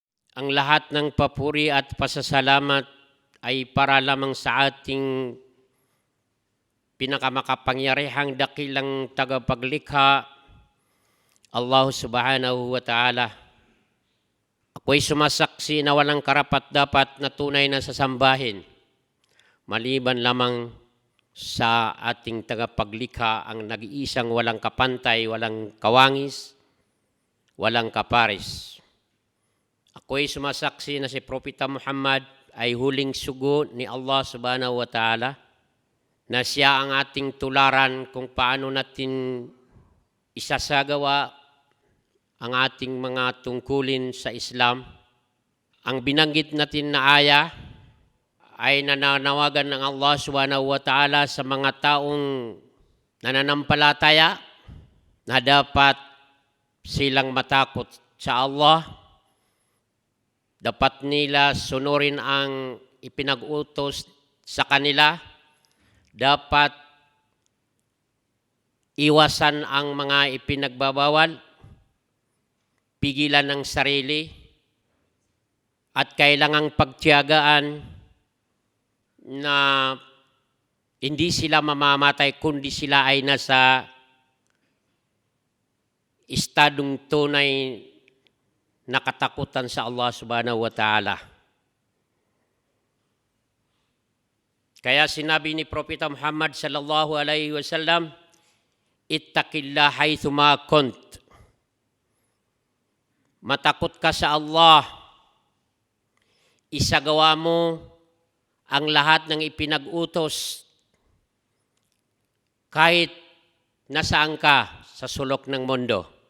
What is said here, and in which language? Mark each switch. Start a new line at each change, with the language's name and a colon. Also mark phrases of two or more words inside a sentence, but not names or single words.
Filipino: Ang lahat ng papuri at pasasalamat ay para lamang sa ating pinakamakapangyarihang dakilang tagapaglikha,
Arabic: الله سبحانه وتعالى.
Filipino: Ako'y sumasaksi na walang karapat-dapat na tunay na sasambahin, maliban lamang sa ating tagapaglikha, ang nag-iisang walang kapantay, walang kawangis, walang kapares. Ako'y sumasaksi na si Propeta Muhammad ay huling sugo ni Allah
Arabic: سبحانه وتعالى,
Filipino: na siya ang ating tularan kung paano natin isasagawa ang ating mga tungkulin sa Islam. Ang binanggit natin na aya ay nananawagan ng Allah
Arabic: سبحانه وتعالى
Filipino: sa mga taong nananampalataya na dapat silang matakot sa Allah. Dapat nila sunurin ang ipinag-utos sa kanila. Dapat iwasan ang mga ipinagbabawal, pigilan ng sarili, at kailangang pagtiyagaan na hindi sila mamamatay kundi sila ay nasa estadong tunay na katakutan sa Allah
Arabic: سبحانه وتعالى.
Filipino: Kaya sinabi ni Propeta Muhammad
Arabic: صلى الله عليه وسلم, اتق الله حيث ما كنت.
Filipino: Matakot ka sa Allah. Isagawa mo ang lahat ng ipinag-utos kahit nasaan ka sa sulok ng mundo.